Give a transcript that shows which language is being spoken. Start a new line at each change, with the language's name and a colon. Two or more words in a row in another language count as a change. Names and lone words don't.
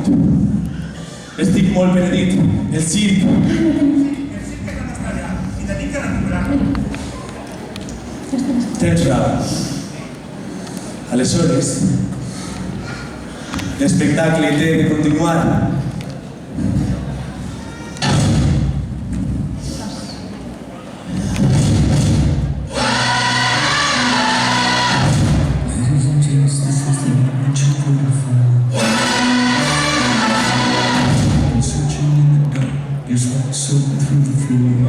Catalan: Estic molt penedit. El circ tens raó. Aleshores, l'espectacle té de continuar.
English: Ladies and gents, this is the ancient waterfall. I'm searching in the dark, your sweat soaked through the floor.